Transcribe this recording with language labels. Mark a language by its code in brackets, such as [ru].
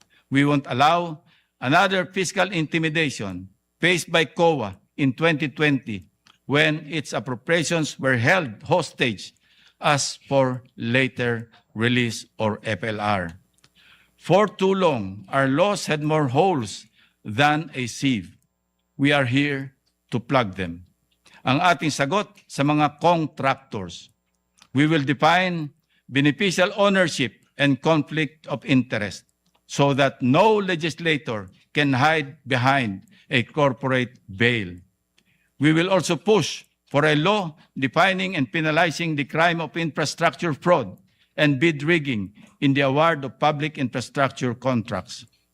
[en] We won't allow another fiscal intimidation faced by COA in 2020 when its appropriations were held hostage as for later release or FLR. For too long, our laws had more holes than a sieve. We are here to plug them. [tl] Ang ating sagot sa mga contractors. [en] We will define beneficial ownership and conflict of interest so that no legislator can hide behind a corporate veil. We will also push for a law defining and penalizing the crime of infrastructure fraud and bid rigging in the award of public infrastructure contracts.